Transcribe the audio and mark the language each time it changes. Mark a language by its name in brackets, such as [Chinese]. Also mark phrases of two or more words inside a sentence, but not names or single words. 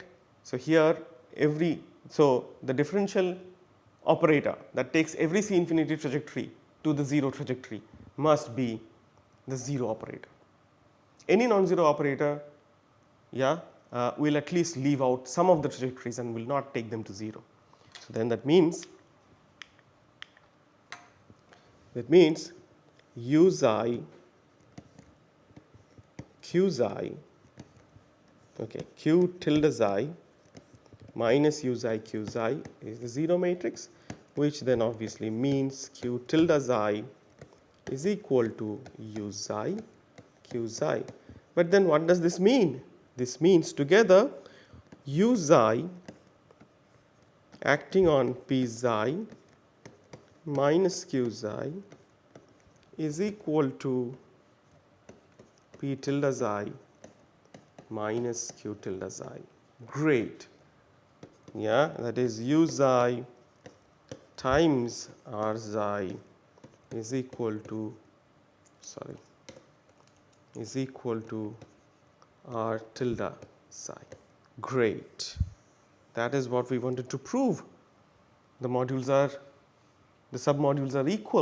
[English] So here the differential operator that takes every C infinity trajectory to the 0 trajectory must be the 0 operator. Any non-zero operator will at least leave out some of the trajectories and will not take them to 0. So then that means u xi q xi, okay, q tilde xi minus u xi q xi is the 0 matrix, which then obviously means q tilde xi is equal to u xi q xi. But then what does this mean? This means together u xi acting on p xi minus q xi is equal to p tilde xi minus q tilde xi. Great. Yeah, that is u xi times r xi is equal to r tilde psi. Great. That is what we wanted to prove. The submodules are equal.